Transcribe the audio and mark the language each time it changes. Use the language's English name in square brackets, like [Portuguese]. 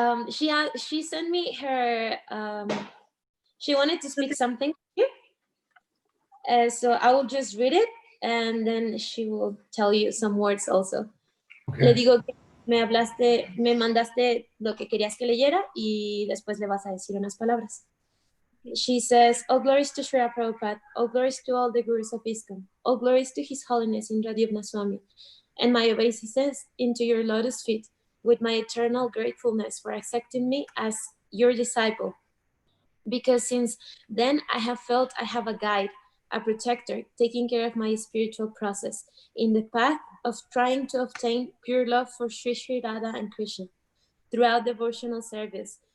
[English] She sent me her, she wanted to speak something to you. So I will just read it and then she will tell you some words also. Okay. [Spanish] Le digo que me mandaste lo que querías que leyera y después le vas a decir unas palabras. [English] She says, all glories to Srila Prabhupada, all glories to all the gurus of ISKCON, all glories to His Holiness Indra Dyumna Swami, and my obeisances into your lotus feet, with my eternal gratefulness for accepting me as your disciple. Because since then I have felt I have a guide, a protector, taking care of my spiritual process in the path of trying to obtain pure love for Sri Sri Radha and Krishna. Throughout devotional service,